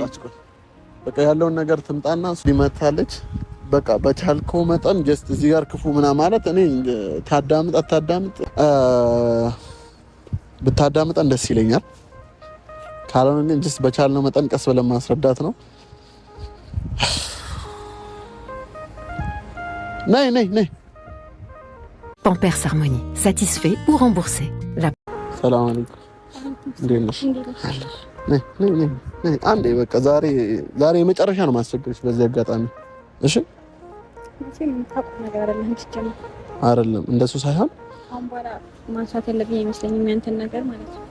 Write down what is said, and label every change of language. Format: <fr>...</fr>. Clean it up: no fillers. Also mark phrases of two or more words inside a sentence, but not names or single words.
<am>በቃ ያለውን ነገር ትምጣና ሊመታለች በቃ በቻልከው መጠን ጀስት እዚህ ጋር ክፉ ምናምን ማለት እኔ ብታዳምጠን ደስ ይለኛል። ካልሆነ ግን ጀስት በቻልነው መጠን ቀስ ብለን ማስረዳት ነው። ነይ</am> <fr>Ton père s'harmonie, satisfait ou remboursé.</fr> <am>ሰላም አለይኩም እንዴት ነሽ? ነይ አንዴ በቃ ዛሬ የመጨረሻ ነው ማስቸገርሽ በዚህ አጋጣሚ። እሺ አይደለም እንደሱ ሳይሆን አሁን በኋላ ማንሳት ያለብኝ አይመስለኝም ያንተን ነገር ማለት ነው።</am>